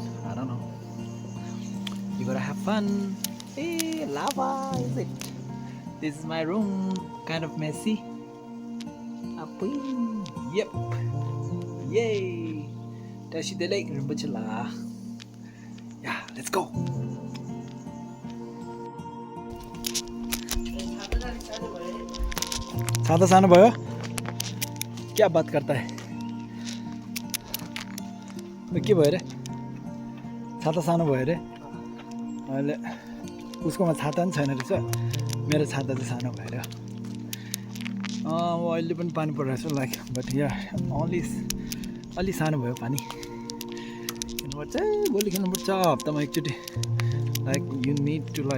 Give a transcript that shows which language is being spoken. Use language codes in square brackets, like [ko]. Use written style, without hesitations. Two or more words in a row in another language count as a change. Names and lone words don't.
[en] I don't know. You gotta have fun. Hey, lava, is it? This is my room. Kind of messy. Yep. [bo] Yay. བཀྲ་ཤིས་བདེ་ལེགས་ལགས. [en] Yeah, let's go. [ne] छाता सानो भयो [hi] क्या बात करता है [ne] के भयो रे छाता सानो भयो रे अहिले उसकोमा छाता पनि छैन रहेछ मेरो छाता चाहिँ सानो भएर अहिले पनि पानी परिरहेछ [en] like but [ne] या अलि सानो भयो पानी खेल्नुपर्छ भोलि खेल्नुपर्छ हप्तामा एकचोटि [en] like you need to like